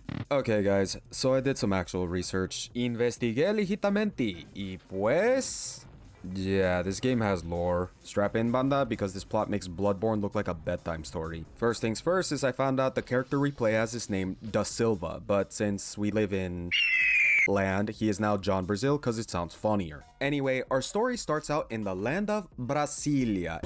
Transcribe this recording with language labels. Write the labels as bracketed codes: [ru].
[en] Okay guys, so I did some actual research. [es] Investigué legitamente, y pues... [en] yeah, this game has lore. Strap in, banda, because this plot makes Bloodborne look like a bedtime story. First things first is I found out the character we play as is named Da Silva, but since we live in... land, he is now John Brazil because it sounds funnier. Anyway, our story starts out in the land of Brasilia.